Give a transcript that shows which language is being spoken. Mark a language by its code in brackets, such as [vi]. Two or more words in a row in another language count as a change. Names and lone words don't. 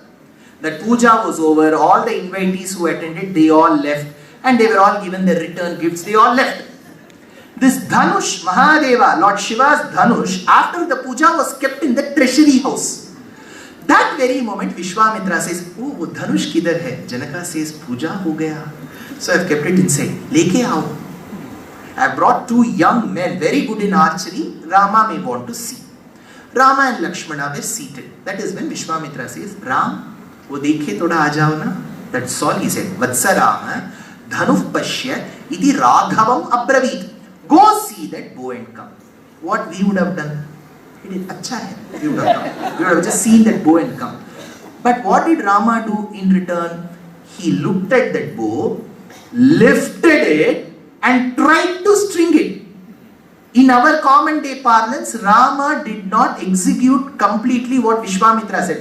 [en] That puja was over, all the invitees who attended, they all left, and they were all given their return gifts, they all left. This Dhanush, Mahadeva, Lord Shiva's Dhanush, after the puja was kept in the treasury house. That very moment, Vishwamitra says, [hi] oh, wo Dhanush kidhar hai? Janaka says, puja ho gaya. [en] So I have kept it inside. [hi] Leke aao. [en] I brought two young men, very good in archery. Rama may want to see. Rama and Lakshmana were seated. That is when Vishwamitra says, [hi] Ram, wo dekhe thoda aa jao na. [en] That's all he said. [sa] Vatsa Rama, Dhanuh Pashya, iti Raghavam Abravit. [en] Go see that bow and come. What we would have done? It is [hi] acha hai. [en] We would have come. We would have just seen that bow and come. But what did Rama do in return? He looked at that bow, lifted it, and tried to string it. In our common day parlance, Rama did not execute completely what Vishwamitra said.